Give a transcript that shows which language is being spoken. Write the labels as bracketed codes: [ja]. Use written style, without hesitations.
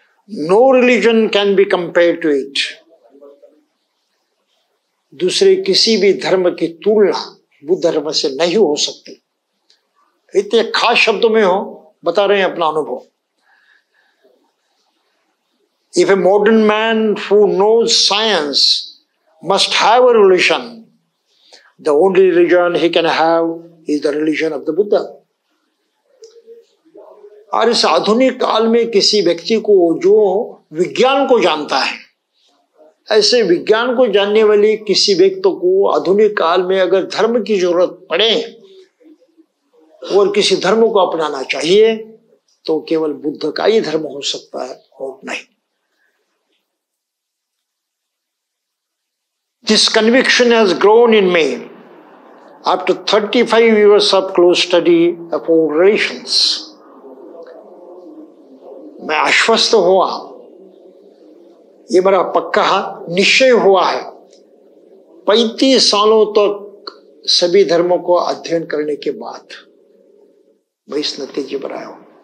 [en] No religion can be compare to it. [hi] दूसरे किसी भी धर्म की तुलना बुद्ध धर्म से नहीं हो सकती। इतने खास शब्दों में हो बता रहे हैं अपना अनुभव। [en] If a modern man who knows science must have a religion, the only religion he can have is the religion of the Buddha. [hi] और इस आधुनिक काल में किसी व्यक्ति को जो विज्ञान को जानता है, ऐसे विज्ञान को जानने वाले किसी व्यक्ति को आधुनिक काल में अगर धर्म की जरूरत पड़े और किसी धर्म को अपनाना चाहिए, तो केवल बुद्ध का ही धर्म हो सकता है और नहीं। [en] This conviction has grown in me after 35 years of close study of all relations. [hi] मैं आश्वस्त हुआ, ये मेरा पक्का निश्चय हुआ है। 35 सालों तक सभी धर्मों को अध्ययन करने के बाद मैं इस नतीजे पर आया हूं।